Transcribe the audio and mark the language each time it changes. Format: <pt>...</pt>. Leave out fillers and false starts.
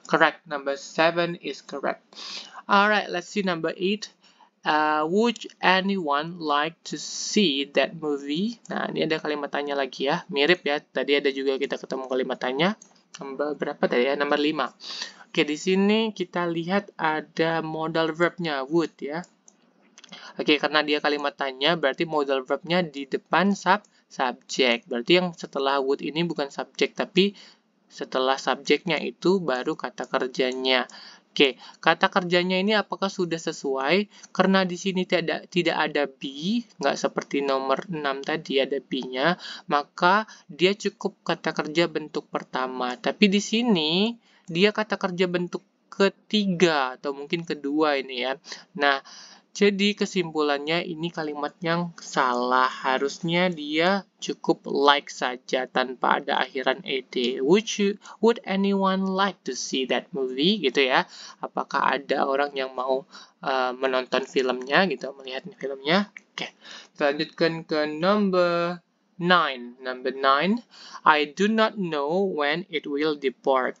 <en>Correct, number 7 is correct. Alright, let's see number 8. Would anyone like to see that movie?</en> <id>Nah, ini ada kalimat tanya lagi ya. Mirip ya, tadi ada juga kita ketemu kalimat tanya. Nomor berapa tadi ya? Nomor 5. Oke, di sini kita lihat ada modal verbnya would ya. Oke, karena dia kalimat tanya, berarti modal verbnya di depan subjek. Berarti yang setelah would ini bukan subjek, tapi setelah subjeknya itu baru kata kerjanya. Oke, kata kerjanya ini apakah sudah sesuai? Karena di sini tidak ada be, nggak seperti nomor 6 tadi ada be-nya, maka dia cukup kata kerja bentuk pertama. Tapi di sini dia kata kerja bentuk ketiga atau mungkin kedua ini ya. Nah, jadi kesimpulannya ini kalimat yang salah. Harusnya dia cukup like saja tanpa ada akhiran ed.</id> <en>Would anyone like to see that movie?</en> <id>Gitu ya. Apakah ada orang yang mau menonton filmnya gitu, melihat filmnya? Oke. Lanjutkan ke number 9. Number 9.</id> <en>I do not know when it will depart.</en>